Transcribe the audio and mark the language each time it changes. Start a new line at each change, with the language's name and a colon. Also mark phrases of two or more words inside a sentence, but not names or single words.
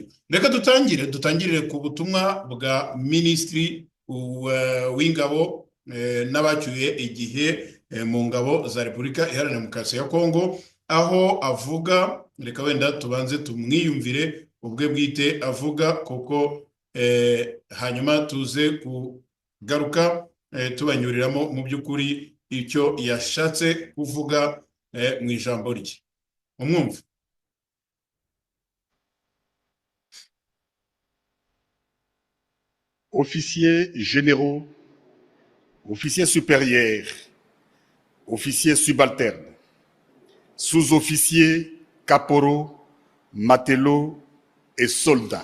Kinyarwanda: Reka dutangirire ku butumwa bwa Minisitiri w'Ingabo n'abacyuye igihe mu ngabo za Repubulika Iharanira Demokarasi ya Kongo, aho avuga, reka wenda tubanze tumwiyumvire ubwe bwite avuga kuko hanyuma tuze kugaruka tubanyuriramo mu by'ukuri icyo yashatse kuvuga mu ijambo rye. Umwumva.
French: Officiers généraux, officiers supérieurs, officiers subalternes, sous-officiers, caporaux, matelots et soldats.